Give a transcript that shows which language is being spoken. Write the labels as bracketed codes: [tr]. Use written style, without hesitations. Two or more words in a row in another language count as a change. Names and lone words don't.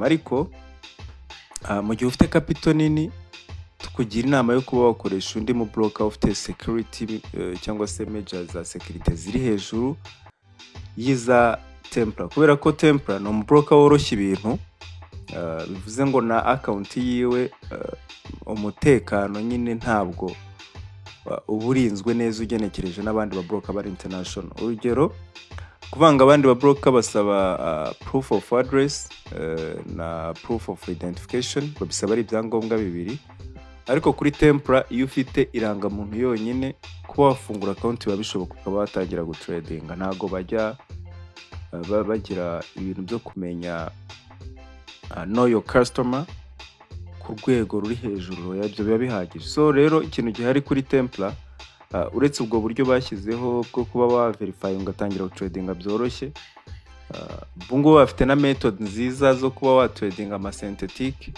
[rw] Ariko mu gihe ufite capital nini tukugira inama yo kuba wakoresha undi mu broker ufite security cyangwa se measures za security ziri hejuru yiza Templar, kubera ko Templar ni umubroker woroshya ibintu. Bivuze ngo na account yiwe umutekano nyine ntabwo uburinzwe neza ugenekereje n'abandi ba broker bari international. Urugero kuvanga abandi ba broker basaba [en] proof of address [rw] na [en] proof of identification, [rw] babisaba ari ibyangombwa bibiri. Ariko kuri Templar iyo ufite irangamuntu yonyine kuba wafungura account biba bishoboka ukaba watangira gutradinga. Ntago bajya bagira ibintu byo kumenya [en] know your customer [rw] ku rwego ruri hejuru, ibyo biba bihagije. So rero ikintu gihari kuri Templar uretse ubwo buryo bashyizeho bwo kuba wa verify ugatangira trading byoroshye, bungu bafite na method nziza zo kuba wa trading ama synthetic.